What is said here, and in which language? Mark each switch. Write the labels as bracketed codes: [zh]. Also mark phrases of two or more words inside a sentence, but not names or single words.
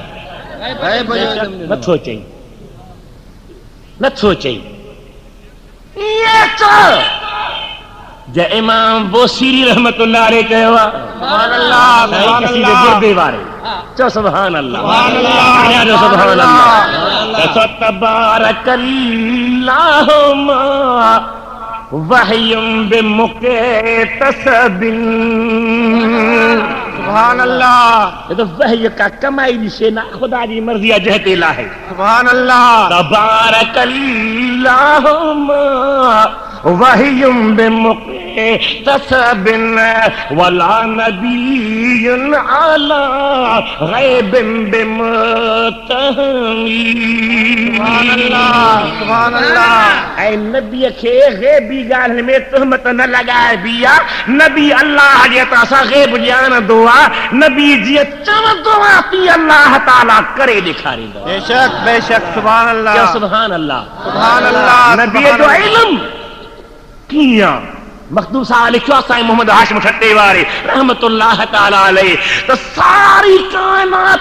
[sd] ग़ैब जो इल्म ॾिनो। नथो चई, नथो चई, इहे चओ जे इमाम बोसीरी [ar] رحمة الله عليه [sd] कयो आहे। [ar] سبحان الله، سبحان الله, [sd] गुर्दे वारे चओ [ar] سبحان الله, سبحان الله, جو سبحان الله. تبارك الله ما وحي بمكتسب، سبحان الله. [ur] یہ تو وحی کا کمائی [sd] ॾिसे न, खुदा जी मर्ज़ी आहे जंहिं ते लाहे। [ar] سبحان الله. تبارك الله ما وحي بمكتسب ولا نبي على غيب بمتهم. سبحان الله, سبحان الله. [sd] ऐं नबीअ खे ग़ैबी ॻाल्हि में तुहमत न लॻाए बि आहे। नबी अल्लाह जे हथां सां ग़ैब ॼाणंदो आहे, नबी जीअं चवंदो आहे तीअं अल्लाह ताला करे ॾेखारींदो। [ar] بيشك بيشك سبحان الله, سبحان الله, سبحان الله. [sd] नबीअ जो इल्म कीअं मखदूम साहब लिखियो आहे साईं मोहम्मद हाशिम ठट्टे वारे [ar] رحمة الله تعالى عليه [sd] त सारी काइनात